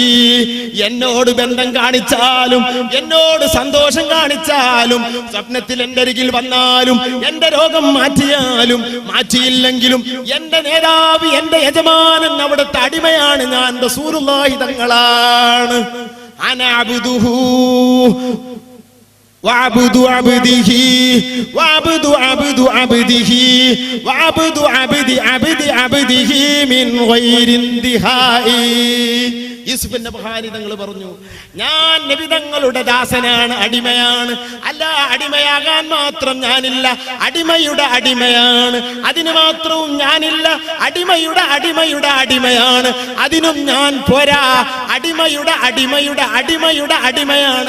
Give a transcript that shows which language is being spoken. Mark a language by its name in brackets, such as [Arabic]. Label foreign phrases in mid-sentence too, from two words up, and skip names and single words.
[Malayalam] എന്നോട് ബന്ധം കാണിച്ചാലും, എന്നോട് സന്തോഷം കാണിച്ചാലും, സ്വപ്നത്തിൽ എന്റെ അരികിൽ വന്നാലും, എന്റെ രോഗം മാറ്റിയാലും മാറ്റിയില്ലെങ്കിലും എന്റെ നേതാവ്, എന്റെ യജമാനൻ, അവിടുത്തെ അടിമയാണ് ഞാൻ, റസൂലുള്ളാഹി തങ്ങളാണ്. [Arabic] അനഅബ്ദുഹു وعبد عبده وعبد عبد عبده وعبد عبد عبد عبده من غير انتهاء. [Malayalam] യൂസുഫ് നബി തങ്ങൾ പറഞ്ഞു, ഞാൻ നബി തങ്ങളുടെ ദാസനാണ്, അടിമയാണ്. അല്ല, അടിമയാകാൻ മാത്രം ഞാനില്ല, അടിമയുടെ അടിമയാണ്. അതിന് മാത്രവും ഞാനില്ല, അടിമയുടെ അടിമയുടെ അടിമയാണ്. അതിനും ഞാൻ പോരാ, അടിമയുടെ അടിമയുടെ അടിമയുടെ അടിമയാണ്.